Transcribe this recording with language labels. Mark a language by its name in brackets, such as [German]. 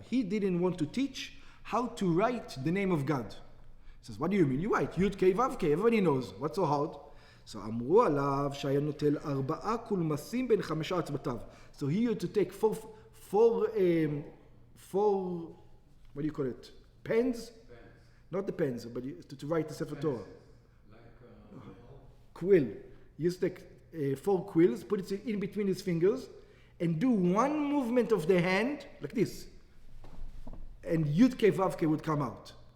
[English] He didn't want to teach how to write the name of God. He says, what do you mean? You write י' כ' ו' כ', everybody knows. What's so hard? [Hebrew] So אמרו עליו שהיה נוטל 4 קולמסים בין 5 אצבעותיו. [English] So he had to take four, what do you call it? Pens? Not the pens, but to write the Sefer Torah. Quill. He used to take 4 quills, put it in between his fingers, and do one movement of the hand, like this. And Yud Kei Vav Kei would come out.